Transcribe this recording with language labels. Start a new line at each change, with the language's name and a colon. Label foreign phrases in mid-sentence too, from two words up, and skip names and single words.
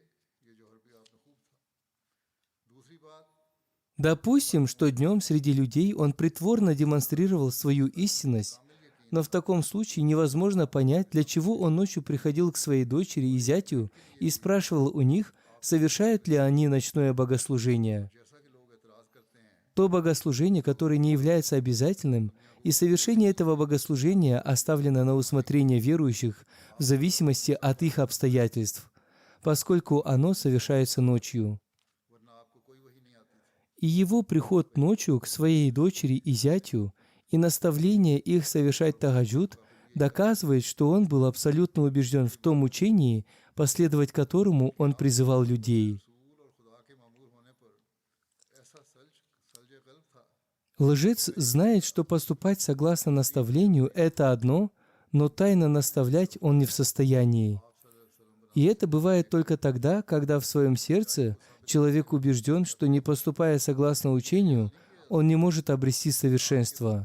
Russian: Допустим, что днем среди людей он притворно демонстрировал свою истинность, но в таком случае невозможно понять, для чего он ночью приходил к своей дочери и зятю и спрашивал у них, совершают ли они ночное богослужение. То богослужение, которое не является обязательным, и совершение этого богослужения оставлено на усмотрение верующих в зависимости от их обстоятельств. поскольку оно совершается ночью.
Urdu: ورنہ آپ کو کوئی وحی نہیں آتی تھی.
Russian: И его приход ночью к своей дочери и зятю и наставление их совершать тагаджуд доказывает, что он был абсолютно убежден в том учении, последовать которому он призывал людей.
Urdu: رسول اور خدا کے مامور ہونے پر ایسا ثلج قلب تھا
Russian: Лжец знает, что поступать согласно наставлению – это одно, но тайно наставлять он не в состоянии. И это бывает только тогда, когда в своем сердце человек убежден, что не поступая согласно учению, он не может обрести совершенство.